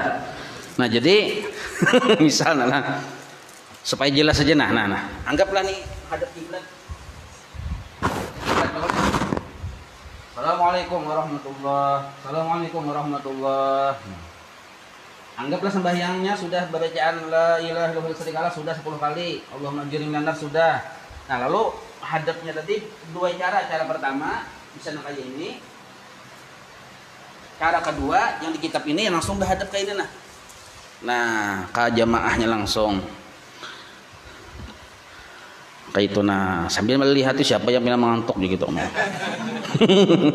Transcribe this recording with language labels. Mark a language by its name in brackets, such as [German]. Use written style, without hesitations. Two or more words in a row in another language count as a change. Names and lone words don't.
[Indonesian] Nah, jadi misalnya lah supaya jelas saja nah anggaplah nih hadap kiblat. [Arabic] السلام عليكم ورحمة الله. السلام عليكم ورحمة الله. [Indonesian] Anggaplah sembahyangnya sudah bacaan [Arabic] لا إله إلا الله [Indonesian] sedikala sudah 10 kali. [Arabic] اللهم أجرني من النار sudah. [Indonesian] Nah, lalu hadapnya tadi dua cara. Cara pertama bisa kayak ini. Cara kedua yang di kitab ini langsung berhadap kayak ini Nah, ke jamaahnya langsung. Kayak itu sambil melihat siapa yang mengantuk gitu.